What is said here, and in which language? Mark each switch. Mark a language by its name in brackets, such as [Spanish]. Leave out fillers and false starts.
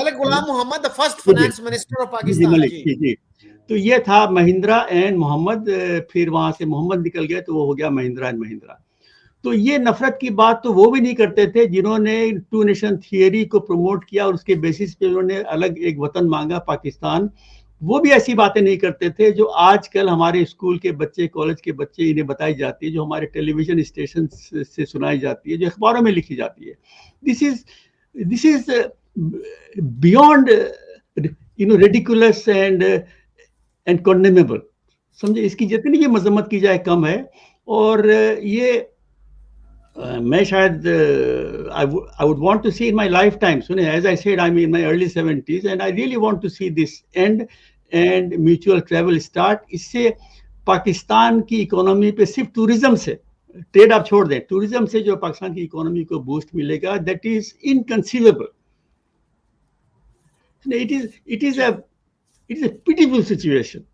[English] Malik Ghulam Muhammad, the first finance minister of Pakistan. [Urdu] جی, تو یہ تھا مہندرا اینڈ محمد, پھر وہاں سے محمد نکل گیا تو وہ ہو گیا مہندرا اینڈ مہندرا. تو یہ نفرت کی بات تو وہ بھی نہیں کرتے تھے جنہوں نے ٹو نیشن تھیوری کو پروموٹ کیا اور اس کے بیسس پہ انہوں نے الگ ایک وطن مانگا پاکستان. وہ بھی ایسی باتیں نہیں کرتے تھے جو آج کل ہمارے اسکول کے بچے, کالج کے بچے, انہیں بتائی جاتی ہے, جو ہمارے ٹیلی ویژن اسٹیشن سے سنائی جاتی ہے, جو اخباروں میں لکھی جاتی ہے. [English] This is beyond ridiculous and condemnable. [Urdu] سمجھے, اس کی جتنی بھی مذمت کی جائے کم ہے. اور یہ میں شاید [English] I would want to see in my lifetime. سنیں, as I said, I'm in my early 70s and I really want to see this end and mutual travel start. [Urdu] اس سے پاکستان کی اکانومی پہ صرف ٹورزم سے, ٹریڈ آپ چھوڑ دیں, tourism سے جو پاکستان کی اکانومی کو بوسٹ ملے گا, [English] that is inconceivable. It is a pitiful situation.